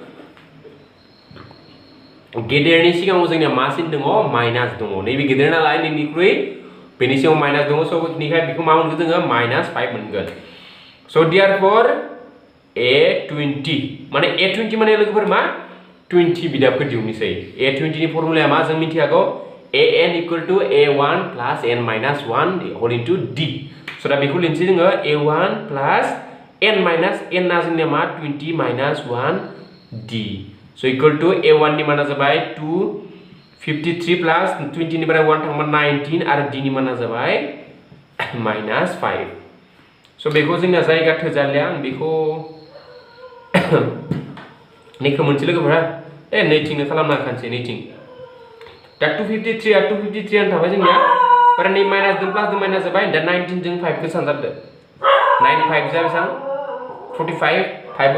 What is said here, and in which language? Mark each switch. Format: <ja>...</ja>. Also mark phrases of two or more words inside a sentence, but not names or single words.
<brx>गेदेरनि सिगाङाव जोंना मा सिन दङ माइनास दङ नैबे गेदेर नालाय नैनिख्रुइ बेनि सिगाङाव माइनास दङ स बेनिखाय बेखौ मा मोनगोन जोङो -5 मोनगोन स देयरफॉर a20 माने a20 माने लोगोफोर मा 20 बिदाबखौ दिहुननोसै a20 नि फर्मुलाया मा जों मिथियागौ an = a1 + n - 1</brx> <en>whole into</en> <brx>d स दा बेखौ लिरनोसै जोङो a1 + n - n ना जोंनिया मा 20 - 1 d स</brx> <en>equal to</en> <brx>a1 नि माना जाबाय 253 प्लस 20 निफ्राय 1 थांबा 19 आरो d नि माना जाबाय -5 स बेखौ जोंना जायगा थोजालिया आं बेखौ नेखौ मोनसे लोगोफोरा नैथिंनो खालामना खानसै नैथिं दा 253 आरो 253 आनो थाबाय जोंनिया आरो नै माइनास जों प्लास जों माइनास जाबाय दा 19 जों 5 खौ सानजाबदो 9 5 जा बेसां 45 5</brx>